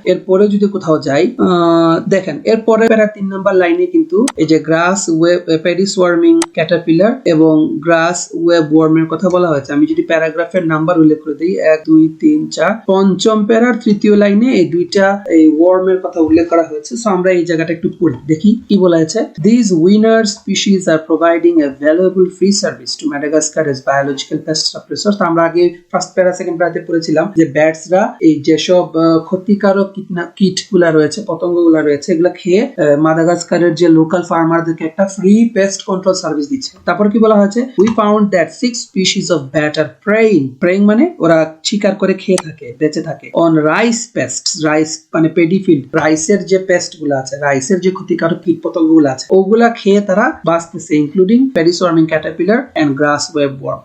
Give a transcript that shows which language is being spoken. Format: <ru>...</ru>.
<bn>এরপরে যদি কোথাও যাই, দেখেন এরপরে 3 নম্বর লাইনে কিন্তু এই যে গ্রাস ওয়েব পেডি সোয়ার্মিং ক্যাটারপিলার এবং গ্রাস ওয়েব ওয়ার্মের কথা বলা হয়েছে। আমি যদি প্যারাগ্রাফের নাম্বার উল্লেখ করে দিই, 1 2 3 4, পঞ্চম প্যারার 3য় লাইনে এই দুইটা এই ওয়ার্মের কথা উল্লেখ করা হয়েছে। সো আমরা এই জায়গাটা একটু পড়ি, দেখি কি বলা আছে।</bn> <en>These winner species are providing a valuable free service to Madagascar as biological pest suppressors.</en> <bn>আমরা আগে ফার্স্ট প্যারা সেকেন্ড প্যারাতে পড়েছিলাম যে ব্যাটসরা এই যেসব ক্ষতিকারক কীটগুলা রয়েছে, পতঙ্গগুলা রয়েছে, এগুলা খেয়ে মাদাগাস্কারের যে লোকাল ফার্মারদেরকে একটা ফ্রি পেস্ট কন্ট্রোল সার্ভিস দিচ্ছে। তারপর কি বলা হয়েছে,</bn> <en>we found that 6 species of bat are preying</en> <bn>মানে ওরা শিকার করে খেয়ে থাকে, বেঁচে থাকে, অন রাইস পেস্ট, রাইস মানে পেডি ফিল্ড, রাইসের যে পেস্ট গুলো আছে, রাইসের যে ক্ষতিকারক কীটপতঙ্গ গুলো আছে ওগুলা খেয়ে তারা বাঁচতেছে, including paddy সোয়ার্মিং Caterpillar and glass web worm.</bn>